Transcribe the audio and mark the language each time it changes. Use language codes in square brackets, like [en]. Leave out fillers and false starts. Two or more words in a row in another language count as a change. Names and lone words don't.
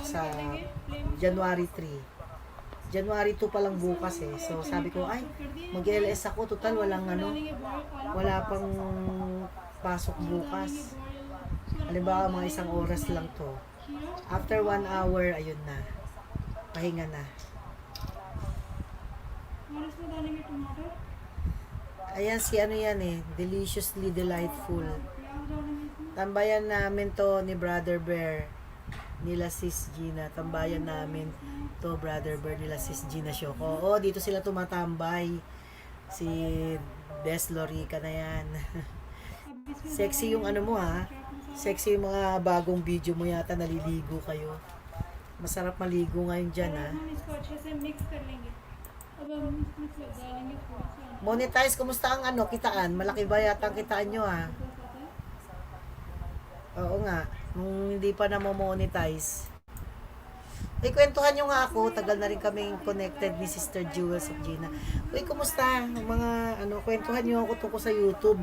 [tl] Sa January 3. January 2 pa lang bukas eh. So sabi ko, ay, mag-LS ako. Total, wala pang pasok bukas. Halimbawa, mga 1 oras lang to. [en] After 1 hour, [tl] ayun na. Pahinga na. [hi] और इसमें डालेंगे टमाटर, [tl] Ayan si yan eh. Deliciously Delightful. [hi] प्याज डालेंगे इसमें। [tl] Tambayan namin to ni Brother Bear. Nila Sis Gina. Tambayan namin to Brother Bear nila Sis Gina Shoko. Oo, dito sila tumatambay. Si Des Lorica na yan. [hi] अब इसमें [tl] Sexy yung mo ha. Sexy yung mga bagong video mo yata, naliligo kayo. Masarap maligo ngayon dyan ha. [hi] हम इसको अच्छे से मिक्स कर लेंगे। अब हम इसमें डालेंगे थोड़ा सा [tl] Monetize, kumusta ang kitaan? Malaki ba yata ang kitaan nyo ha? Oo nga, nung hindi pa na monetize. Uy, kwentuhan nyo nga ako. Tagal na rin kaming connected ni Sister Jewels of Gina. Uy, kumusta? Mga kwentuhan nyo ako tungkol sa YouTube.